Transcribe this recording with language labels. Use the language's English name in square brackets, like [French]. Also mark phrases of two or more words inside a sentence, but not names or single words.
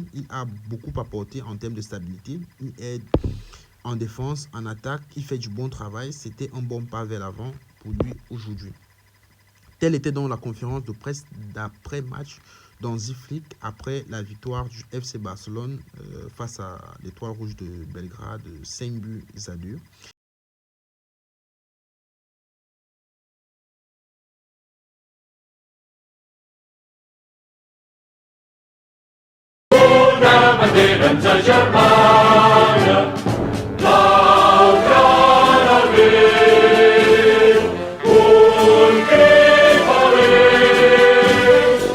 [French] Il a beaucoup apporté en termes de stabilité. Il aide en défense, en attaque. Il fait du bon travail. C'était un bon pas vers l'avant pour lui aujourd'hui. Telle était donc la conférence de presse d'après-match dans Ziflik après la victoire du FC Barcelone face à l'Étoile Rouge de Belgrade, 5-2. [Catalan] Una bandera ens agermana, blau, groc, verd, un crit valent.